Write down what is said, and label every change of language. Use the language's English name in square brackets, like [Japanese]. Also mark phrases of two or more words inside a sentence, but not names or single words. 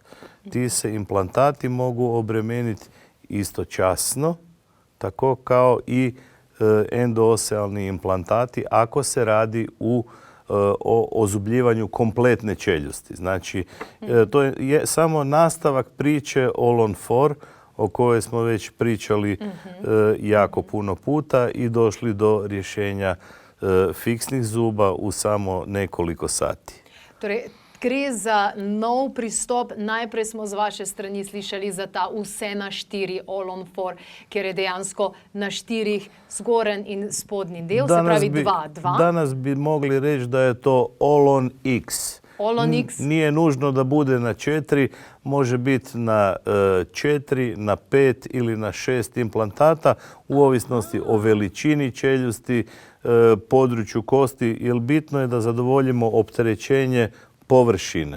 [Croatian] Ti se implantati mogu obremeniti istočasno, tako kao i endoosealni implantati ako se radi o ozubljivanju kompletne čeljusti. Znači, to je samo nastavak priče All-on-4 o kojoj smo već pričali jako puno puta i došli do rješenja fiksnih zuba u samo nekoliko sati. [Slovenian] Torej, gre za nov pristop. Najprej smo z vaše strani slišali za ta vse na 4 All-on-4, kjer je dejansko na 4 zgoren in spodnji del, se pravi 2. [Croatian] Danas bi mogli reći da je to All-on-X. All-on-X. Nije nužno da bude na 4, može biti na 4, na 5 ili na 6 implantata u ovisnosti o veličini čeljusti, području kosti, jer bitno je da zadovoljimo opterećenje površine.